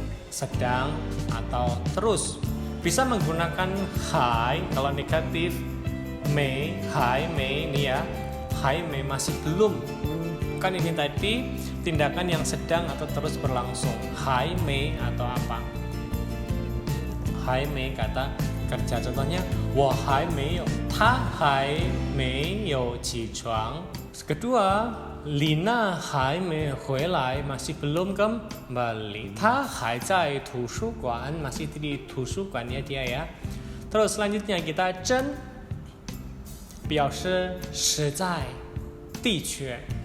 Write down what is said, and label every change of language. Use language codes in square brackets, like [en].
[id] Sedang atau terus. Bisa menggunakan hai kalau negatif, mei, hai, mei ini ya. Hai, mei masih belum. Kan ini tadi tindakan yang sedang atau terus berlangsung. Hai, mei atau apa? Hai, mei kata kerja. Contohnya, [zh] 我还没有, 他还没有起床. [id] Kedua, Lina [zh] 还没回来, [id] masih belum kembali. [zh] 她还在图书馆, [id] masih di 图书馆ya dia ya. Terus selanjutnya kita 真 [zh] 表示实在, 的确.